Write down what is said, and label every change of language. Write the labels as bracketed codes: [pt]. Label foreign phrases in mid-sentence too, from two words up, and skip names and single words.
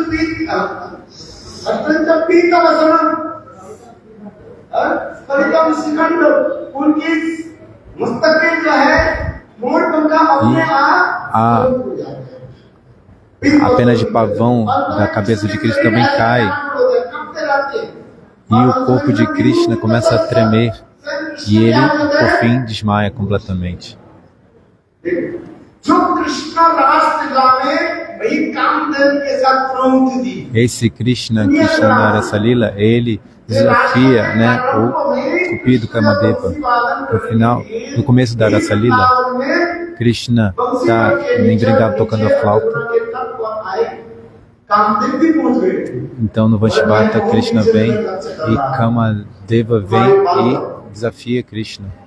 [pt] E a pena de pavão da cabeça de Krishna também cai. E o corpo de Krishna começa a tremer. E ele, por fim, desmaia completamente. [hi] जो कृष्ण रासलीला में वही कामदेव के साथ प्रवृत्ति दी। [pt] Esse Krishna que está na Rasa Lila, ele desafia, né, o Cupido Kamadeva. No final, no começo da Rasa Lila, Krishna está em Vrindavan tocando a flauta. Então no Vanshivata, Krishna vem e Kamadeva vem e desafia Krishna.